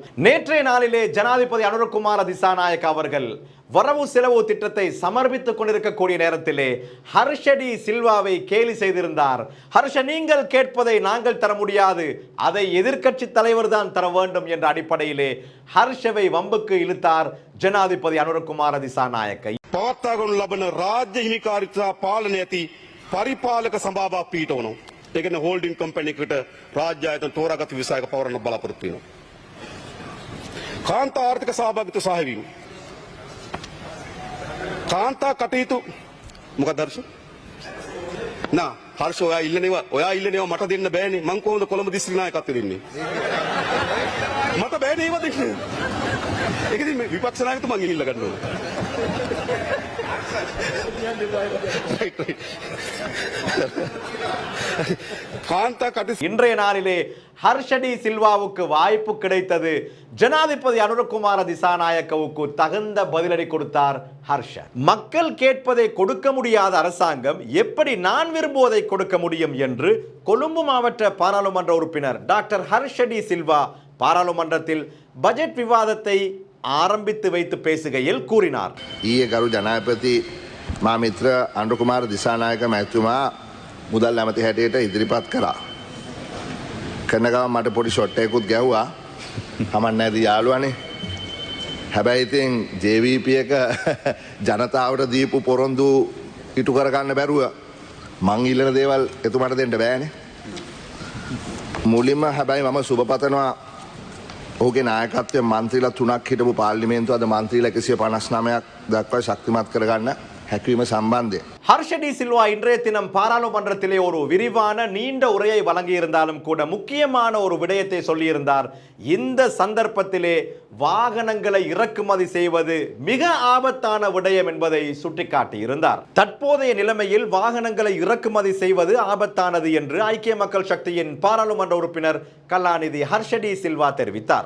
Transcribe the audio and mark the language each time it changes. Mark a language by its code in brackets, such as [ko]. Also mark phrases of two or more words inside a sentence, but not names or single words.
[ta] நேற்றைய நாளிலே ஜனாதிபதி அனுரகுமார திசாநாயக்க அவர்கள் வரவு செலவு திட்டத்தை சமர்ப்பித்துக் கொண்டிருக்கக்கூடிய நேரத்திலே ஹர்ஷடி சில்வாவை கேலி செய்திருந்தார். ஹர்ஷ, நீங்கள் கேட்பதை நாங்கள் தர முடியாது, அதை எதிர்க்கட்சி தலைவர் தான் தர வேண்டும் என்ற அடிப்படையிலே ஹர்ஷவை வம்புக்கு இழுத்தார் ஜனாதிபதி அனுரகுமார திசாநாயக்க. [si] පවත්වාගනු ලබන රාජ්‍ය හිමිකාරිතා පාලනය ඇති පරිපාලක සභාවක් පිහිටවනවා. ඒ කියන්නේ [en] holding company [si] එකට රාජ්‍ය ආයතන තෝරාගත් විසායක පවරන බලාපොරොත්තු වෙනවා. කාන්තා ආර්ථික සහභාගීත්ව සහවීම. කාන්තා කටයුතු මොකද හර්ෂ? නා හර්ෂ ඔයා ඉල්ලනේවා මට දෙන්න බෑනේ. මං කොහොමද කොළඹ දිස්ත්‍රික් නායකත්වෙ දෙන්නේ? මට බෑනේ ඒව දෙන්න. ඒක ඉතින් මේ විපක්ෂ නායකතුමා මං ඉල්ල ගන්න ඕනේ. [ta] இன்றைய நாளிலே ஹர்ஷடி சில்வாவுக்கு வாய்ப்பு கிடைத்தது. ஜனாதிபதி அனுரகுமார திசாநாயக்கவுக்கு தகுந்த பதிலடி கொடுத்தார் ஹர்ஷ. மக்கள் கேட்பதை கொடுக்க முடியாத அரசாங்கம் எப்படி நான் விரும்புவதை கொடுக்க முடியும் என்று கொழும்பு மாவட்ட பாராளுமன்ற உறுப்பினர் டாக்டர் ஹர்ஷடி சில்வா பாராளுமன்றத்தில் பட்ஜெட் விவாதத்தை ஆரம்பித்து வைத்து பேசுகையில் கூறினார். [si] ඊයේ ගරු ජනාධිපති මා මිත්‍ර අනුරකුමාර දිසානායක මැතිතුමා මුදල් ඇමති හැටියට ඉදිරිපත් කරා. කරන ගමන් මට පොඩි ෂොට් එකකුත් ගැහුවා. කමක් නැති යාළුවනේ. හැබැයි ඉතින් JVP එක ජනතාවට දීපු පොරොන්දු ඉටු කරගන්න බැරුව මං ඉල්ලන දේවල් එතුමාට දෙන්න බෑනේ. මුලින්ම හැබැයි මම සුබ පතනවා ඔහුගේ නායකත්වයෙන් මන්ත්‍රීලා 3ක් හිටපු පාර්ලිමේන්තුව අද මන්ත්‍රීලා 159ක් දක්වා ශක්තිමත් කරගන්න හැකියීම සම්බන්ධයෙන් [ta] ஹர்ஷடி சில்வா இன்றைய தினம் பாராளுமன்றத்திலே ஒரு விரிவான நீண்ட உரையை வழங்கியிருந்தாலும் கூட முக்கியமான ஒரு விடயத்தை சொல்லியிருந்தார். இந்த சந்தர்ப்பத்திலே வாகனங்களை இறக்குமதி செய்வது மிக ஆபத்தான விடயம் என்பதை சுட்டிக்காட்டியிருந்தார். தற்போதைய நிலைமையில் வாகனங்களை இறக்குமதி செய்வது ஆபத்தானது என்று ஐக்கிய மக்கள் சக்தியின் பாராளுமன்ற உறுப்பினர் கலாநிதி ஹர்ஷடி சில்வா தெரிவித்தார்.